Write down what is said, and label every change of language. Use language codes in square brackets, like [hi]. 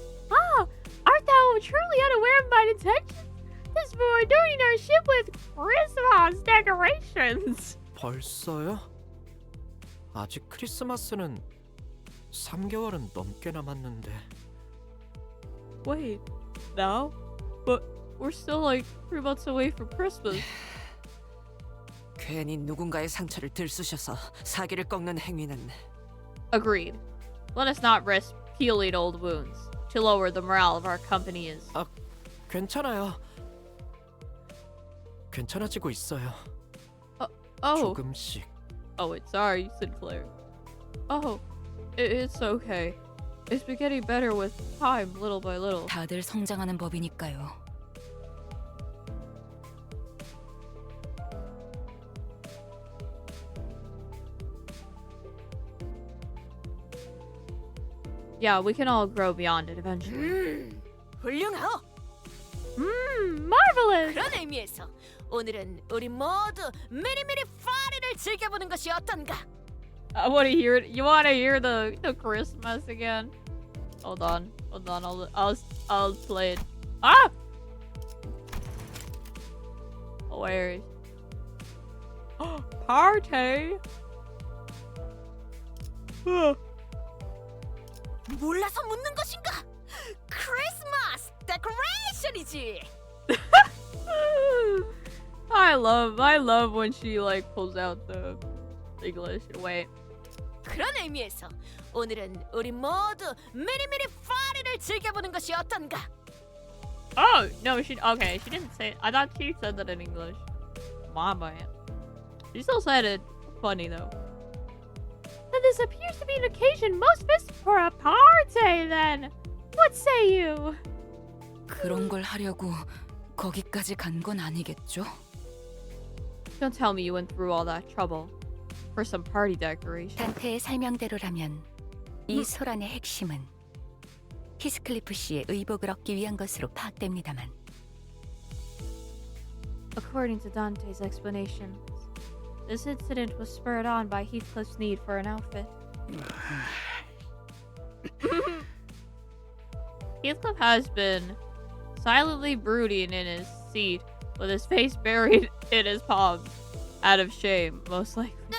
[en] Ah, art thou truly unaware of my intentions? This for adorning our ship with Christmas decorations. [ko] 벌써요? 아직 크리스마스는 3개월은 넘게 남았는데. [en] Wait, now? But we're still like 3 months away from Christmas. [ko] 괜히 누군가의 상처를 들쑤셔서 사기를 꺾는 행위는 [en] Agreed. Let us not risk healing old wounds to lower the morale of our company is. [ko] 괜찮아요. 괜찮아지고 있어요. Oh. 조금씩. [en] Oh, wait, sorry, Sinclair. Oh, it's okay. It's been getting better with time, little by little. [ko] 다들 성장하는 법이니까요. [en] Yeah, we can all grow beyond it eventually. [ko] 훌륭하오. [en] Marvelous! [ko] 그런 의미에서 오늘은 우리 모두 미리미리 파리를 즐겨보는 것이 어떤가? [en] I want to hear it. You want to hear the Christmas again? Hold on. I'll play it. Ah! Hilarious. Party! [ko] 몰라서 묻는 것인가? 크리스마스 데코레이션이지. [en] I love when she like pulls out the English. Wait. [ko] 그런 의미에서 오늘은 우리 모두 미리미리 파리를 즐겨보는 것이 어떤가? [en] Oh no, she didn't say it. I thought she said that in English. My bad. She still said it. Funny though. Then this appears to be an occasion most fit for a party. Then, what say you? [ko] 그런 걸 하려고 거기까지 간 건 아니겠죠? [en] Don't tell me you went through all that trouble for some party decoration. [ko] 단테의 설명대로라면 이 소란의 핵심은 히스클리프 씨의 의복을 얻기 위한 것으로 파악됩니다만. [en] According to Dante's explanations, this incident was spurred on by Heathcliff's need for an outfit. Heathcliff has been silently brooding in his seat with his face buried in his palms, out of shame, most likely.